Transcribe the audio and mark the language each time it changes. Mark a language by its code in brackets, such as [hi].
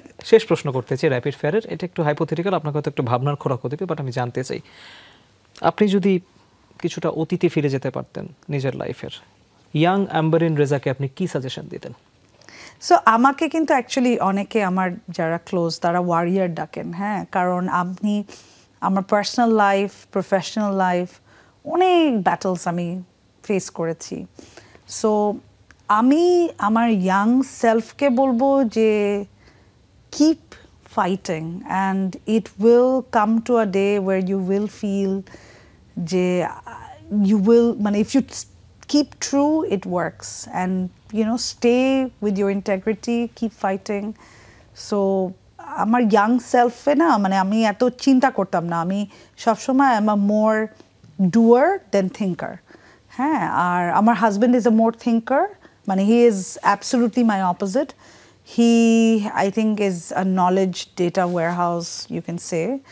[bn] শেষ প্রশ্ন করতে চাই র্যাপিড ফায়ারের, এটা একটু হাইপোথেটিক্যাল, আপনাকে হয়তো একটু ভাবনার খোরাক হতে পারে, বাট আমি জানতে চাই, আপনি যদি কিছুটা অতীতে ফিরে যেতে পারতেন নিজের লাইফের, ইয়াং অ্যাম্বারিন রেজাকে আপনি কি সাজেশন দিতেন? সো আমাকে কিন্তু অ্যাকচুয়ালি অনেকে আমার যারা ক্লোজ তারা ওয়ারিয়ার ডাকেন, হ্যাঁ, কারণ আপনি আমার পার্সোনাল লাইফ, প্রফেশনাল লাইফ, অনেক ব্যাটলস আমি ফেস করেছি। সো আমি আমার ইয়াং সেলফকে বলবো যে [en] Keep fighting, and it will come to a day where you will feel যে you will, if you keep true, it works, and stay with your integrity, keep fighting. [bn] So আমার young self না, আমি এত চিন্তা করতাম না, আমি সবসময় [en] am a more doer than thinker, [bn] হ্যাঁ। আর আমার husband [en] is a more thinker, he is absolutely my opposite. He, I think, is a knowledge data warehouse, you can say.